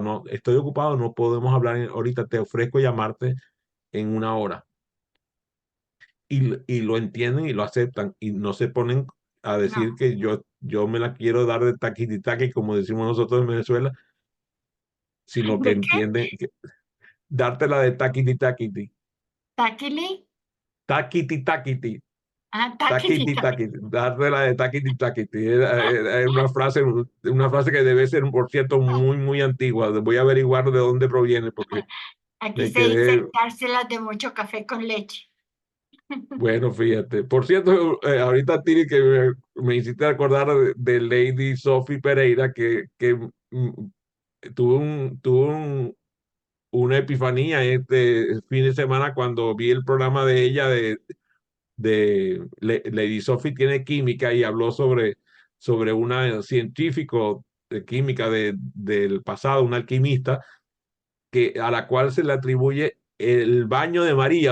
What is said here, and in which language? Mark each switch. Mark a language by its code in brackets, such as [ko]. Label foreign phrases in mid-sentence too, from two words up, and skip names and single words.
[es] No, estoy ocupado, no podemos hablar ahorita, te ofrezco llamarte en una hora. Y lo entienden y lo aceptan y no se ponen a decir No. que yo me la quiero dar de taquititaque, como decimos nosotros en Venezuela, sino que ¿De qué? entienden que dártela de taquiti taquiti, ¿Taquili? taquiti taquiti, Ah, taquiti, taquiti taquiti. taquiti, dártela de taquiti taquiti. Es una frase que debe ser, por cierto, muy, muy antigua. Voy a averiguar de dónde proviene porque Aquí me se dice quedé, dárselas de mucho café con leche. bueno, fíjate. Por cierto, ahorita Tiri, que me hiciste acordar de Lady Sophie Pereira, que tuvo una epifanía este fin de semana cuando vi el programa de ella Lady Sophie tiene química y habló sobre una científico de química del pasado, una alquimista, a la cual se le atribuye el baño de María.